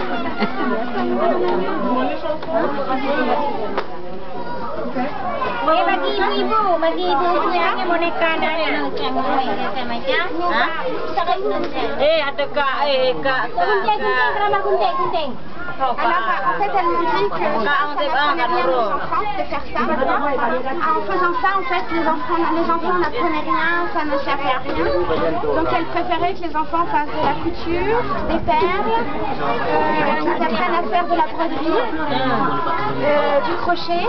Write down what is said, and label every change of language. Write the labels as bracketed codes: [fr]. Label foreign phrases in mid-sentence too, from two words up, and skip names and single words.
[id] Bagi ibu punya boneka anak-anak macam-macam. Ada kak. Gunting. [fr] Alors, en fait, elle me dit que ça n'apprenait rien aux enfants de faire ça. En faisant ça, en fait, les enfants n'apprenaient rien, ça ne servait à rien. Donc, elle préférait que les enfants fassent de la couture, des perles, qu'ils apprennent à faire de la broderie, du crochet.